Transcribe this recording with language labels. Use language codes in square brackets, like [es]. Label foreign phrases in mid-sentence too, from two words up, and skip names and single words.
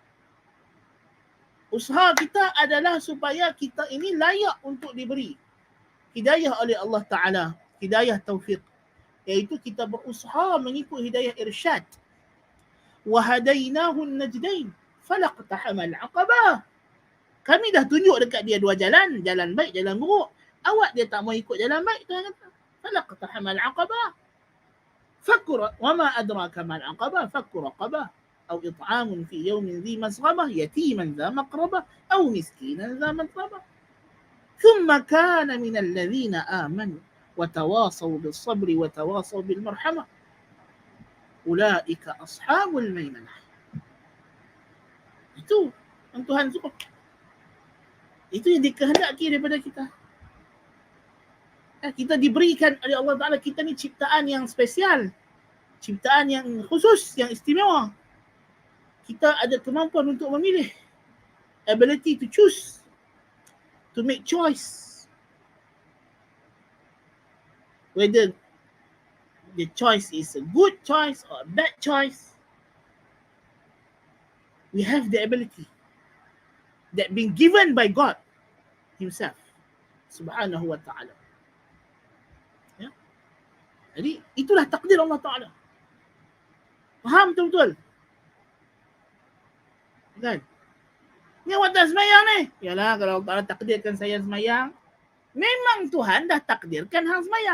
[ms] Usaha kita adalah supaya kita ini layak untuk diberi hidayah oleh Allah Ta'ala, hidayah taufiq, iaitu kita berusaha mengikut hidayah irsyad. [ar] وهديناه النجدين فلا اقتحم العقبة. [ms] Kami dah tunjuk dekat dia dua jalan, jalan baik, jalan buruk. Awak dia tak mau ikut jalan baik, Tuhan kata [ar] فلا اقتحم العقبة. فك وما أدراك ما العقبة فك رقبة أو إطعام في يوم ذي مسغبة يتيما ذا مقربة أو مسكينا ذا متربة ثم كان من الذين آمنوا وتواصوا بالصبر وتواصوا بالمرحمة أولئك أصحاب الميمنة. [ms] Itu yang Tuhan suka. Itu yang dikehendaki daripada kita. Kita diberikan oleh Allah Ta'ala, kita ni ciptaan yang spesial, ciptaan yang khusus, yang istimewa. Kita ada kemampuan untuk memilih, [en] ability to choose, to make choice. Whether the choice is a good choice or a bad choice, we have the ability that been given by God Himself, [ar] سبحانه وتعالى. [ms] Ya? Jadi itulah takdir Allah Ta'ala. Faham betul-betul? Kan? Ni awak tak semayang ni? Yalah, kalau Allah takdirkan saya semayang, memang Tuhan dah takdirkan hang semayang.